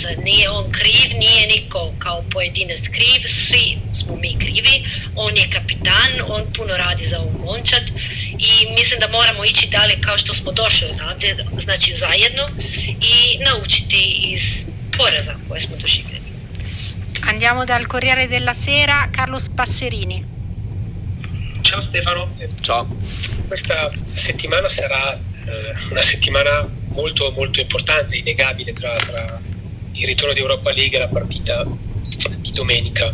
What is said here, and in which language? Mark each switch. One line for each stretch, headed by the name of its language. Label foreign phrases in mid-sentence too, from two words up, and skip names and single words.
Croatian: Nije on kriv, nije niko kao pojedinac kriv, svi smo mi krivi. On je kapitan, on puno radi za ovu momčad i mislim da moramo ići dalje kao što smo došli odavde, znači zajedno, i naučiti iz poraza koje smo doživjeli.
Italian: Andiamo dal Corriere della Sera, Carlos Passerini. Ciao Stefano. Ciao. Questa settimana sarà una settimana molto molto importante, innegabile, tra il ritorno di Europa League e la partita di domenica.